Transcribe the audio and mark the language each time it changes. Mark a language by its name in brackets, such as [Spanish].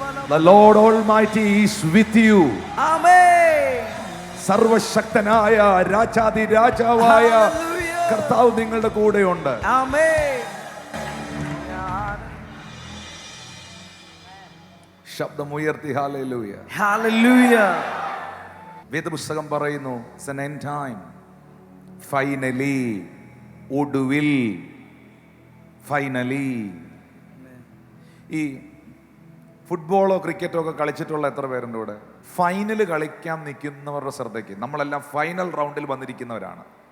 [English] The Lord Almighty is with you. [Malayalam] ആമേൻ. സർവശക്തനായ രാജാതി രാജാവായ കർത്താവ് നിങ്ങളുടെ കൂടെയുണ്ട്. ആമേൻ. ശബ്ദമുയർത്തി ഹല്ലേലൂയ. ഹല്ലേലൂയ. വേദപുസ്തകം പറയുന്നു, [English] it's an end time. Finally, ഒടുവിൽ, finally. [Malayalam] ഈ ഫുട്ബോളോ ക്രിക്കറ്റോ ഒക്കെ കളിച്ചിട്ടുള്ള എത്ര പേരുണ്ട് ഇവിടെ? ഫൈനൽ കളിക്കാൻ നിൽക്കുന്നവരുടെ ശ്രദ്ധയ്ക്ക്, നമ്മളെല്ലാം ഫൈനൽ റൗണ്ടിൽ വന്നിരിക്കുന്നവരാണ്.